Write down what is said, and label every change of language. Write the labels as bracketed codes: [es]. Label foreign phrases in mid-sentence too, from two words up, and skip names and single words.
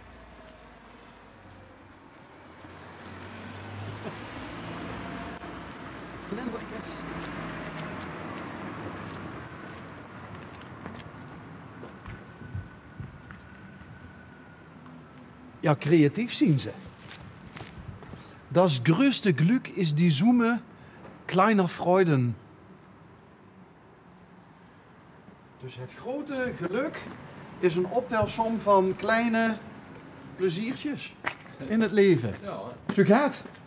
[nl] Vlindertjes. Ja, creatief zien ze. [de] Das größte Glück ist die Summe kleiner Freuden. [nl] Dus het grote geluk is een optelsom van kleine pleziertjes in het leven. Zo gaat.